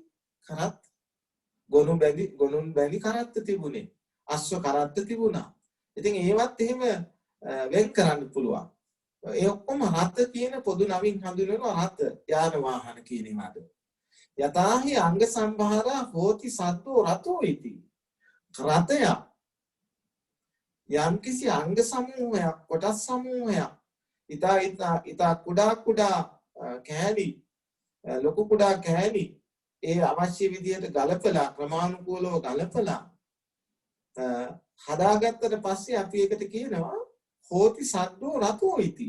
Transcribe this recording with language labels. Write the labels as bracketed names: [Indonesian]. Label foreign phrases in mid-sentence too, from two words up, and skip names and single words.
[Sinhala] කරත් ගොනුන් බැඳි කරත්ත තිබුණේ. අශ්ව කරත්ත තිබුණා. ඉතින් ඒවත් එහෙම වෙන් කරන්න පුළුවන්. ඒ ඔක්කොම රත කියන පොදු නමින් හඳුන්වනවා රත යාන වාහන කියන ඒවාට. [Pali] යතාහි අංග සම්භාරා හෝති සද්දෝ රතෝ ඉති. [Sinhala] රතය යම්කිසි අංග සමූහයක් කොටස් සමූහයක් ඊතා කුඩා කෑලි ලොකු කුඩා කෑලි ඒ අවශ්‍ය විදිහට ගලපලා ක්‍රමානුකූලව ගලපලා හදාගත්තට පස්සේ අපි ඒකට කියනවා [Pali] හෝති සද්දෝ රතෝ ඉති.